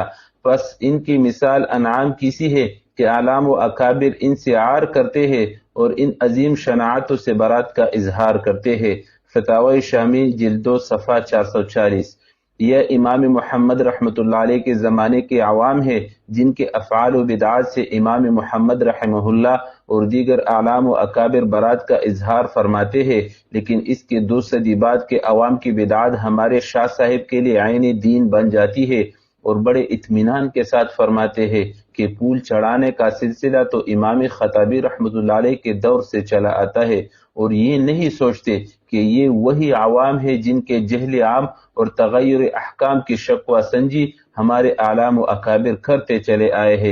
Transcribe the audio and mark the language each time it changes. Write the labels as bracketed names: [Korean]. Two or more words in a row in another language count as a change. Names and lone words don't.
[Urdu] پس ان کی مثال انعام کی سی ہے کہ اعلام و اکابر ان سے عار کرتے ہیں اور ان عظیم شناعتوں سے برات کا اظہار کرتے ہیں۔ فتاوی شامی جلد 2 صفحہ 440۔ یہ امام محمد رحمۃ اللہ علیہ کے زمانے کے عوام ہیں جن کے افعال و بدعات سے امام محمد رحمہ اللہ اور دیگر اعلام و اکابر برات کا اظہار فرماتے ہیں، لیکن اس کے 2 صدی بعد کے عوام کی بدعات ہمارے شاہ صاحب کے لیے عین دین بن جاتی ہے، اور بڑے اطمینان کے ساتھ فرماتے ہیں کہ پھول چڑھانے کا سلسلہ تو امام خطابی رحمۃ اللہ علیہ کے دور سے چلا آتا ہے، اور یہ نہیں سوچتے کہ یہ وہی عوام ہے جن کے جہل عام اور تغیر احکام کی شکوہ سنجی ہمارے اعلام و اکابر کرتے چلے آئے ہیں۔